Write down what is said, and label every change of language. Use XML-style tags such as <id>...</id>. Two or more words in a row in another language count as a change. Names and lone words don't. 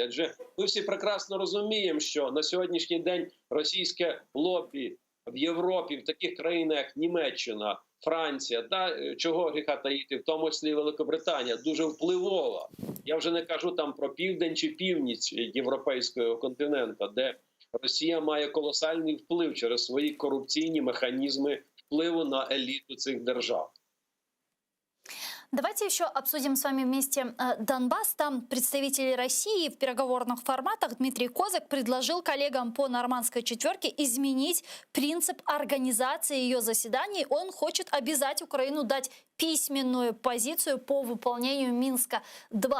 <uk>Адже ми всі прекрасно розуміємо, що на сьогоднішній день російське лобі в Європі, в таких країнах, як Німеччина, Франція, та чого гріха таїти, в тому числі Великобританія, дуже впливова. Я вже не кажу там про південь чи північ європейського континенту, де Росія має колосальний вплив через свої корупційні механізми впливу на еліту цих держав.</uk> <ru>Давайте еще обсудим с вами вместе Донбасс. Там представители России в переговорных форматах Дмитрий Козак предложил коллегам по нормандской четверке изменить принцип организации ее заседаний. Он хочет обязать Украину дать письменную позицию по выполнению Минска-2.</ru>